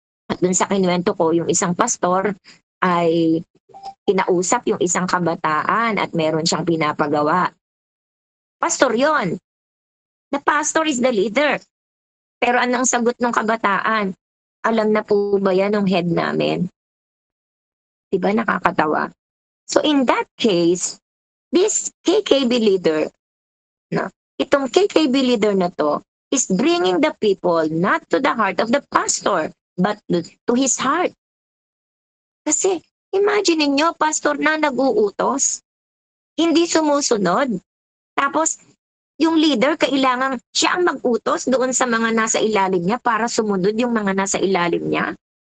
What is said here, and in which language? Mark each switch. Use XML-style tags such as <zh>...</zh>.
<tl>At dun sa kinuwento ko, yung isang pastor ay kinausap yung isang kabataan at meron siyang pinapagawa. Pastor yon.</tl> <en>The pastor is the leader.</en> <tl>Pero anong sagot ng kabataan? Alam na po ba yan ng head namin? Diba nakakatawa?</tl> <en>So in that case, this KKB leader,</en> <tl>itong KKB leader na to,</tl> <en>is bringing the people not to the heart of the pastor, but to his heart.</en> <tl>Kasi imagine niyo, pastor na nag-uutos, hindi sumusunod, tapos yung leader, kailangan siya ang mag-utos doon sa mga nasa ilalim niya para sumunod yung mga nasa ilalim niya.</tl>